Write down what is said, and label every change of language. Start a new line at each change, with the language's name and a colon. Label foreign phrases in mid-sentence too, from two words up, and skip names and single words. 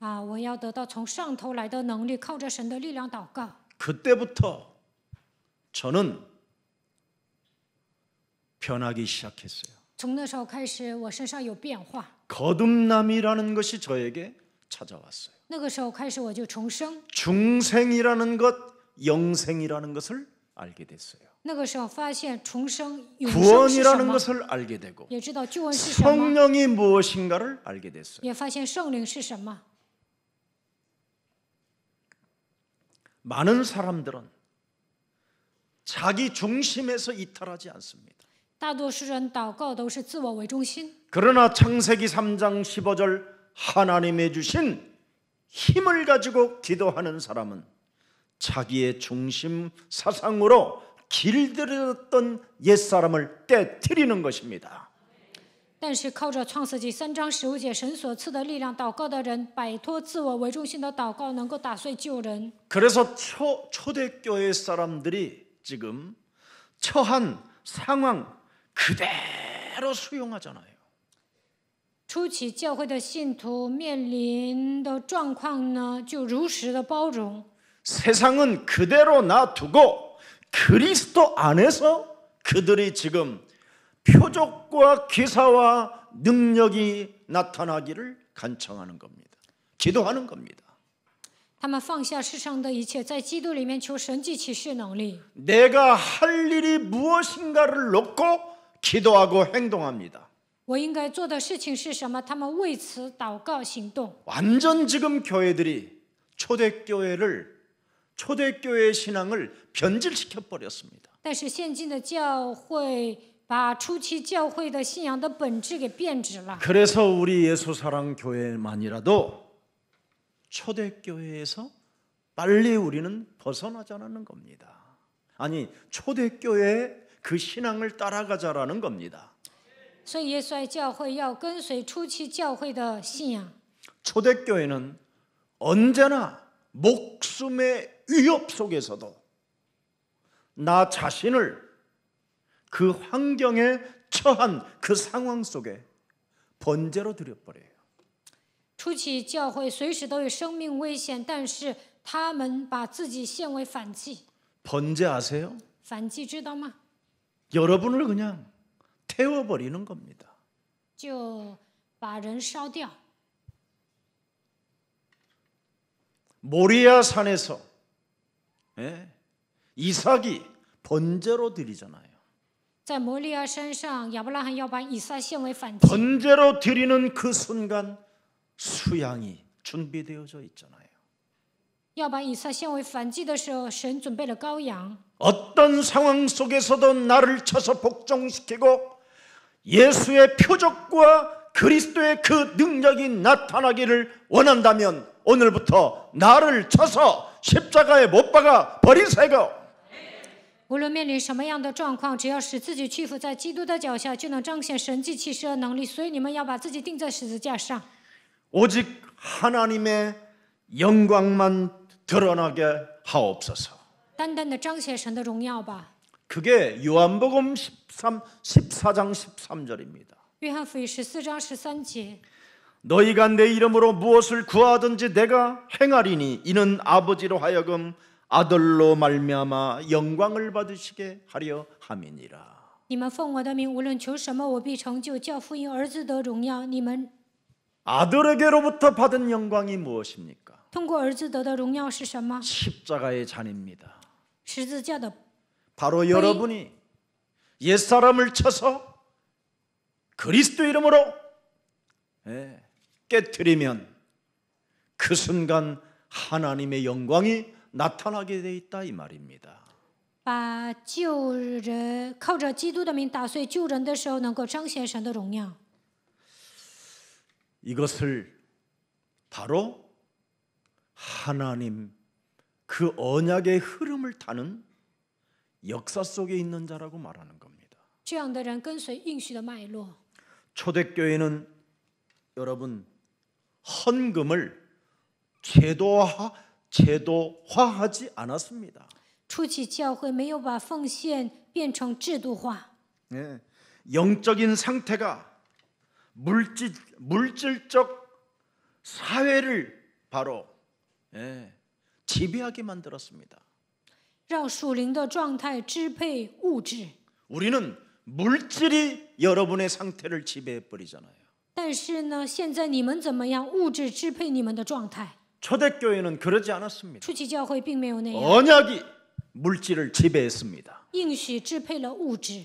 Chinese: 我要得到从上头来的能力，靠着神的力量祷告。
Korean: 그때부터 저는 변하기 시작했어요.
Chinese: 从那时候开始，我身上有变化。
Korean: 거듭남이라는 것이 저에게 찾아왔어요.
Chinese: 那个时候开始，我就重生。
Korean: 중생이라는 것, 영생이라는 것을 알게 됐어요.
Chinese: 那个时候发现重生、永生是什
Korean: 구원이라는
Chinese: 么，
Korean: 것을 알게 되고
Chinese: 也知道救恩是什么，
Korean: 성령이 무엇인가를 알게 됐어요.
Chinese: 也发现圣灵是什么。
Korean: 많은 사람들은 자기 중심에서 이탈하지 않습니다.
Chinese: 大多数人祷告都是自我为中心，
Korean: 그러나 창세기 3장 15절 하나님의 주신 힘을 가지고 기도하는 사람은 자기의 중심 사상으로 길들였던 옛사람을 떼트리는 것입니다.
Chinese: 但是靠着创世纪3章15节神所赐的力量祷告的人，摆脱自我为中心的祷告，能够打碎旧人。
Korean: 그래서 초대교회 사람들이 지금 처한 상황 그대로 수용하잖아요.
Chinese: 初期教会的信徒面临的状况呢，就如实的包容。
Korean: 세상은 그대로 놔두고 그리스도 안에서 그들이 지금 표적과 기사와 능력이 나타나기를 간청하는 겁니다. 기도하는 겁니다.
Chinese: 他们放下世上的一切，在基督里面求神迹启示能力。
Korean: 내가 할 일이 무엇인가를 놓고 기도하고 행동합니다.
Chinese: 我应该做的事情是什么？他们为此祷告行动。
Korean: 완전 지금 교회들이 초대교회의 신앙을 변질시켜 버렸습니다.
Chinese: 但是现今的教会把初期教会的信仰的本质给变质了。
Korean: 그래서 우리 예수사랑 교회만이라도 초대교회에서 빨리 우리는 벗어나자는 겁니다. 아니, 초대교회의 그 신앙을 따라가자라는 겁니다.
Chinese: 所以耶稣爱教会要跟随初期教会的信仰。
Korean: 초대교회는 언제나 목숨의 위협 속에서도 나 자신을 그 환경에 처한 그 상황 속에 번제로 드려버려요.
Chinese: 初期教会随时都有生命危险，但是他们把自己献为反祭。
Korean: 번제 아세요?
Chinese: 反祭知道吗？
Korean: 여러분을 그냥 태워버리는 겁니다.
Chinese: 就把人烧掉。
Korean: 모리아 산에서 이삭이 번제로 드리잖아요.
Chinese: 在摩利亚山上，亚伯拉罕要把以撒献为反祭。
Korean: 번제로 드리는 그 순간 수양이 준비되어져 있잖아요.
Chinese: 要把以撒献为反祭的时候，神准备了羔羊。
Korean: 어떤 상황 속에서도 나를 쳐서 복종시키고 예수의 표적과 그리스도의 그 능력이 나타나기를 원한다면 오늘부터 나를 쳐서 십자가에 못 박아 버리세요.
Chinese: 无论面临什么样的状况，只要使自己屈服在基督的脚下，就能彰显神迹奇事的能力。所以你们要把自己钉在十字架上，
Korean: 오직 하나님의 영광만 드러나게 하옵소서.
Chinese: 单单的彰显神的荣耀吧。
Korean: 그게 요한복음 14장 13절입니다.
Chinese: 约翰福音14章13节，
Korean: 너희가 내 이름으로 무엇을 구하든지 내가 행하리니 이는 아버지로 하여금 아들로 말미암아 영광을 받으시게 하려 함이니라.
Chinese: 你们奉我的名无论求什么，我必成就，叫父因儿子得荣耀。你们
Korean: 아들에게로부터 받은 영광이 무엇입니까?
Chinese: 通过儿子得的荣耀是什么？
Korean: 십자가의 잔입니다.
Chinese: 十字架的
Korean: 바로 여러분이 옛사람을 쳐서 그리스도 이름으로 깨트리면 그 순간 하나님의 영광이 나타나게 돼 있다 이 말입니다.
Chinese: 把救人靠着基督的名打碎救人的时候，能够彰显神的荣耀。
Korean: 이것을 바로 하나님 그 언약의 흐름을 타는 역사 속에 있는 자라고 말하는 겁니다.
Chinese: 这样的人跟随应许的脉络。
Korean: 초대교회는 여러분 헌금을 제도화하지 않았습니다.
Chinese: 初期教会没有把奉献变成制度化，
Korean: 영적인 상태가 물질적 사회를 바로 지배하게 만들었습니다.
Chinese: 让属灵的状态支配物质。
Korean: 우리는 물질이 여러분의 상태를 지배해 버리잖아요.
Chinese: 但是呢，现在你们怎么样？物质支配你们的状态。
Korean: 초대교회는 그러지 않았습니다.
Chinese: 初期教会并没有那样，
Korean: 언약이 물질을 지배했습니다.
Chinese: 应许支配了物质。